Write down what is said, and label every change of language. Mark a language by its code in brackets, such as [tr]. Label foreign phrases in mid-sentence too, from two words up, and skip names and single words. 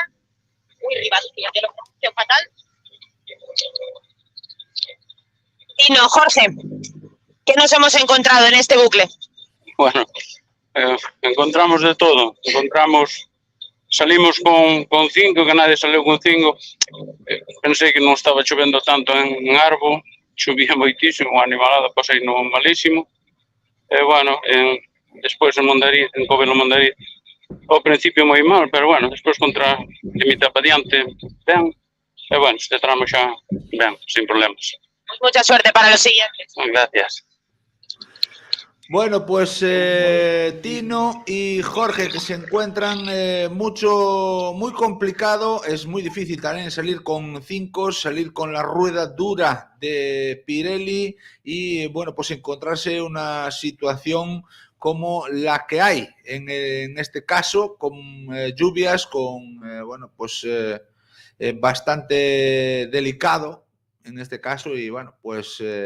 [es] Uy, Ribarrumia, que lo pronuncio fatal. Tino, Jorge, ¿qué nos hemos encontrado en este bucle? Bueno, encontramos de todo. Salimos con 5, que nadie salió con 5. [gl] Pensei que non estaba chovendo tanto en Arbo, chovía moitísimo, o animalado pasei no malísimo. E, bueno, despois en Mondariz, en Covelo Mondariz, ao principio moi mal, pero, bueno, despois contra Limita pa diante, ben. E, bueno, este tramo xa, ben, [es] sin problemas. Mucha suerte para los siguientes. Gracias. Bueno, pues Tino y Jorge, que se encuentran muy complicado, es muy difícil también salir con 5, salir con la rueda dura de Pirelli y, bueno, pues encontrarse una situación como la que hay en este caso, con lluvias, con, bueno, pues bastante delicado en este caso y, bueno, pues...